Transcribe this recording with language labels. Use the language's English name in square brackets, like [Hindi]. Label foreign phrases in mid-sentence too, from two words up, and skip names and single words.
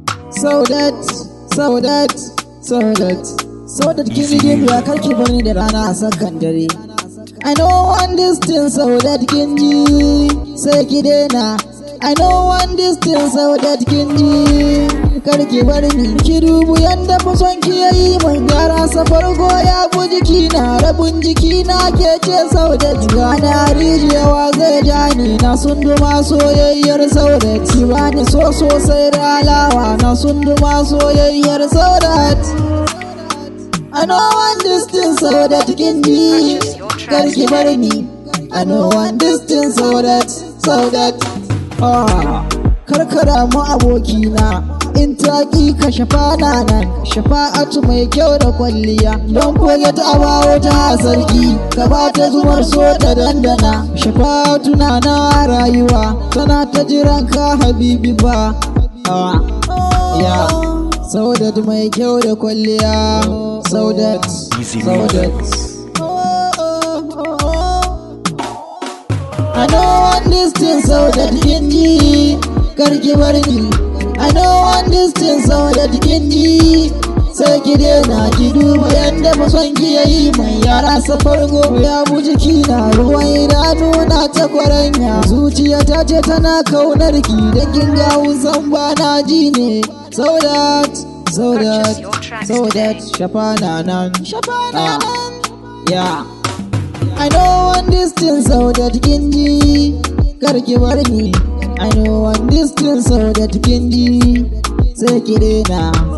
[Hausa] Saudat, Saudat, Saudat, Saudat, kin yi gimbiya, kar ki bar ni da rana a sakan dare. [English] I know one this thing, [Hausa] Saudat, kin ji, sai ki daina. [English] I know one this thing, [Hausa] Saudat, kin ji, kar ki bar ni. Ki dubu yanda fuson ki ya yi min gyara, safar goya bu jiki na, rabin jiki na ke ce, Saudat. Ga na rijiya, wa zai ja ni, na sunduma soyayyar Saudat. Ki bani so sosai da alawa, na sunduma soyayyar Saudat. [English] I know one this thing, [Hausa] Saudat, kin ji, kar ki bar ni. [English] I know one this thing, [Hausa] Saudat, Saudat. Ah, kar ka damu abokina, in ta ƙi ka shafa na nan, shafa'atu mai kyau da kwalliya. [English] Don't forget about [Hausa] ta sarki, ka ba ta zumar so ta dandana. Shafa'atu na na rayuwa, tana ta jiran ka habibi ba. [English] Ah, yeah. [Hausa] Saudat mai kyau da kwalliya, Saudat, [English] Easy Saudat. I know one this thing, [Hausa] Saudat, kin ji, kar ki bar ni. [English] I know one this thing, [Hausa] Saudat, kin ji, sai ki daina. Ki duba yanda mason ki ya yi mai yara, safar gobe ya bu jiki na, ruwan idanu na ta kwaranya. Zuciya ta ce tana kaunar ki, da kin ga wusan ba na ji ne. Saudat, Saudat, Saudat, shafa na nan. [English] Ah, yeah. I know one this thing, [Hausa] Saudat, kin ji, kar ki bar ni. [English] I know one this thing, [Hausa] Saudat, kin ji, sai ki daina.